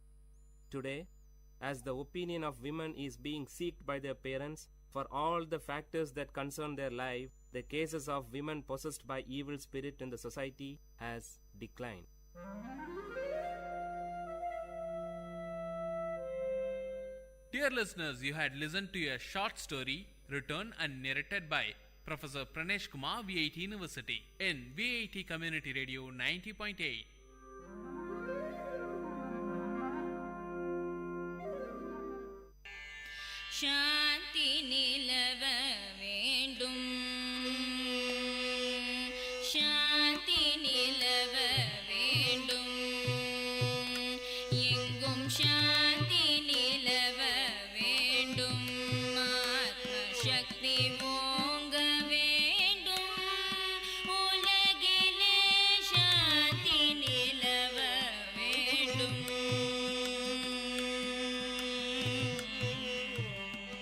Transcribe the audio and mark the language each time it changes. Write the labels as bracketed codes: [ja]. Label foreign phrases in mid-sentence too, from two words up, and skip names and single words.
[en] Today, as the opinion of women is being sought by their parents for all the factors that concern their life, the cases of women possessed by evil spirit in the society has declined. Dear listeners, you had listened to a short story written and narrated by Professor Pranesh Kumar, VIT University, in VIT Community Radio 90.8. [ta] சாந்தி நிலவ வேண்டும் சாந்தி நிலவ வேண்டும் எங்கும் சாந்தி நிலவ வேண்டும் ஆத்ம சக்தி ஓங்க வேண்டும் உலகிலே शांति நிலவ வேண்டும்